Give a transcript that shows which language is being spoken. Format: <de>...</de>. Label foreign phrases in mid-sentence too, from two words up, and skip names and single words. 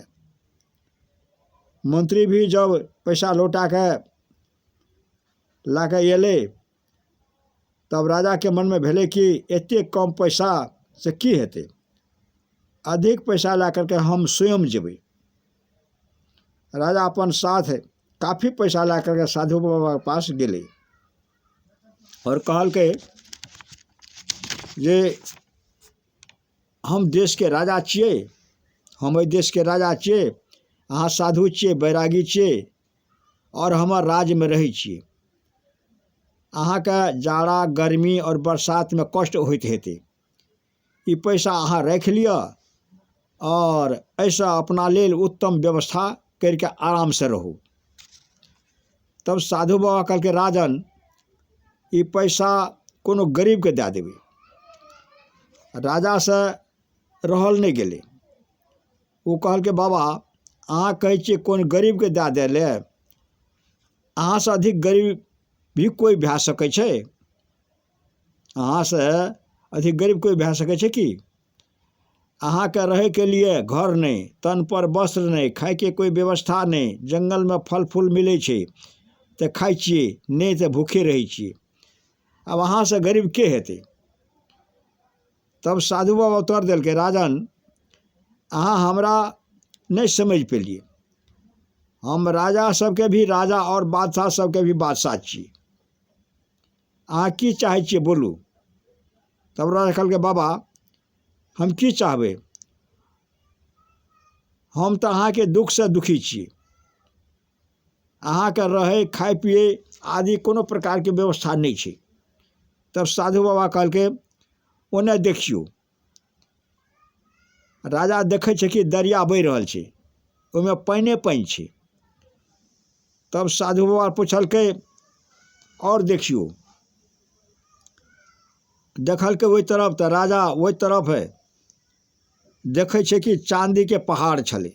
<mai>मंत्री भी जब पैसा लौटा के ला के एले, तब राजा के मन में भेले कि एते कम पैसा से की हेते, अधिक पैसा ला करके हम स्वयं जेबे। राजा अपन साथ काफ़ी पैसा ला करके साधु बाबा के पास गेले और कहल के जे हम देश के राजा छिए, हम देश के राजा छिए, अहाँ साधु छिए, बैरागी छिए और हमर राज्य में रही छिए। अहाँ के जाड़ा गर्मी और बरसात में कष्ट होइत हेते, ई पैसा अहाँ रख लिया और ऐसा अपना लेल उत्तम व्यवस्था करके आराम से रहू। तब साधु बाबा कहल के राजन ये पैसा कोनो गरीब के दे देवे। राजा से रहल नहीं गेले। वो कहल के बाबा अहाँ कहे छिए कौन गरीब के दे देले, अहाँ से अधिक गरीब भी कोई भे सकै छै? अहाँ से अधिक गरीब कोई भे सकै छै कि? अहाँ के रहे के लिए घर नहीं, तन पर वस्त्र नहीं, खाए के कोई व्यवस्था नहीं, जंगल में फल फूल मिले छे तो खाई छिए, नहीं तो भूखे रही छिए। अब अहाँ से गरीब के हेते? तब साधु बाबा उत्तर दिल के राजन अहाँ हमरा नहीं समझ पेलिए। हम राजा सबके भी राजा और बादशाह सबके भी बादशाह छिए। अहाँ की चाहे छिए बोलू। तब राजा कहल के बाबा हम की चाहबे, हम तो अहाँ के दुख से दुखी छिए। अहाँ के रहे खाए पिए आदि कोनो प्रकार के व्यवस्था नहीं छे। तब साधु बाबा कहल के ओने देखियो। राजा देखे छे कि दरिया बह रहल छे, ओमे पानी पानी छे। तब साधु बाबा पूछल के और देखियो। देखल के वही तरफ, तो राजा वही तरफ है देखे छे कि चांदी के पहाड़ छले।</mai>